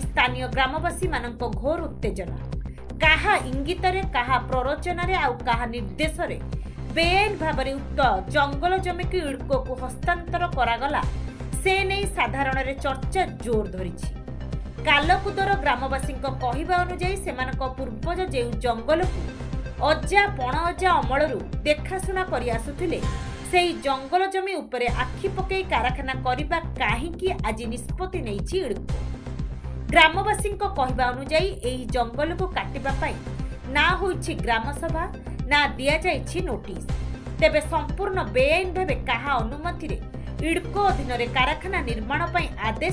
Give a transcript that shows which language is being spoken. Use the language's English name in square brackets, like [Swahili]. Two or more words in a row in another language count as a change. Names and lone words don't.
[Odia] ସ୍ଥାନୀୟ ଗ୍ରାମବାସୀ ମାନଙ୍କ ଘୋର ଉତ୍ତେଜନା କାହା ଇଙ୍ଗିତ କାହା ପ୍ରରୋଚନ କାହା ନିର୍ଦ୍ଦେଶ ବେଆଇନ ଭାବ ଉକ୍ତ ଜଙ୍ଗଲ ଜମି କୁ ଇଡକୋ କୁ ହସ୍ତାନ୍ତର କରାଗଲା ସେ ନେଇ ସାଧାରଣ ଚର୍ଚ୍ଚା ଜୋର ଧରି କାଲକୁଦର ଗ୍ରାମବାସୀ କହିବା ଅନୁଯାୟୀ ସେମାନଙ୍କ ପୂର୍ବଜ ଯେ ଜଙ୍ଗଲ କୁ ଅଜା ପଣ ଅଜା ଅମଳରୁ ଦେଖାଶୁଣା କରି ଆସୁଥିଲେ ସେହି ଜଙ୍ଗଲ ଜମି ଉପରେ ଆଖି ପକାଇ କାରଖାନା କରିବା କାହିଁକି ଆଜି ନିଷ୍ପତ୍ତି ନେଉଛି ଇଡକୋ ଗ୍ରାମବାସୀ କହିବା ଅନୁଯାୟୀ ଏହି ଜଙ୍ଗଲ କୁ କାଟିବା ପାଇଁ ନା ହୋଇଛି ଗ୍ରାମ ସଭା ନା ଦିଆ ଯାଇଛି ନୋଟିସ ତେବେ ସମ୍ପୂର୍ଣ୍ଣ ବେଆଇନ ଭାବେ କାହା ଅନୁମତି ରେ ଇଡକୋ ଅଧୀନ ରେ କାରଖାନା ନିର୍ମାଣ ପାଇଁ ଆଦେଶ